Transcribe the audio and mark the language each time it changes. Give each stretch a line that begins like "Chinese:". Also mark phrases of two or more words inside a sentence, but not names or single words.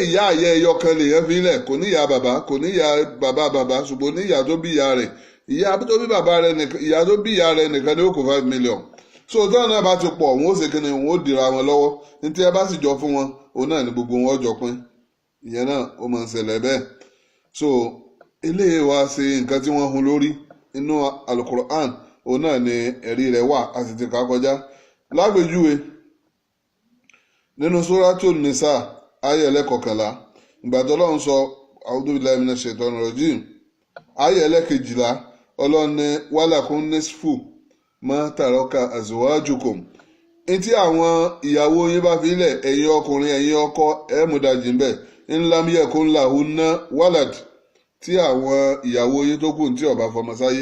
Yoruba: ìyá ẹyọkan lèèyàn fi lẹ̀ kò ní ìyá bàbá kò ní ìyá bàbá ṣùgbọ́n ní ìyá tó bí ìyá rẹ̀ ìyá tó bí bàbá rẹ̀ nìkan ìyá tó bí ìyá rẹ̀ nìkan ni ó kó 5 million so tó náà bá ti pọ̀ wọn ó ṣe kí ni wọn ó dìra wọn lọ́wọ́ ní tí ẹ bá sì jọ fún wọn òun náà ni gbogbo wọn jọ pín ìyẹn náà ó máa ń ṣẹlẹ̀ bẹ́ẹ̀ so eléyìí wá ṣe nǹkan tí wọ́n hun lórí inú alukur'an òun náà ni ẹ̀rí rẹ̀ wà a sì ti kà kọjá lágbèjúwe nínú Suratul Nisa ayé ẹlẹ́kọ̀kànlá ìgbà tí Ọlọ́run sọ
Arabic: أعوذ بالله من الشيطان الرجيم
Yoruba: ayé ẹlẹ́kejìlá Ọlọ́run ní
Arabic: ولكم نصف ما ترك أزواجكم
Yoruba: etí àwọn ìyàwó yín bá fi lẹ̀ ẹ̀yin ọkùnrin ẹ̀yin ọkọ ẹ̀ mú ìdajì ńbẹ̀
Arabic: إن لم يكن لهن ولد
Yoruba: tí àwọn ìyàwó yín tó kù tí ó bá fọmọ sáyé.